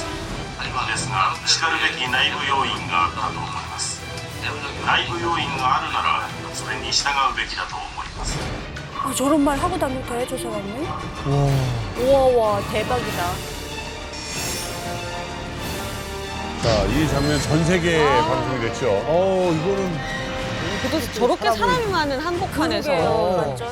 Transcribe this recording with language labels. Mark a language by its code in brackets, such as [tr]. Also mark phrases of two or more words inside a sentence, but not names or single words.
[ja] ですが、しかるべき内部要因があったと思います。内部要因があるならそれに従うべきだと思います。 [ko] 저런 말 하고 다니고 더 해줘 사람이? 우와, 대박이다. 자, 이 장면 전 세계에 방송이 됐죠. 이거는 그래도 저렇게 사람이 많은 한복판에서 완전.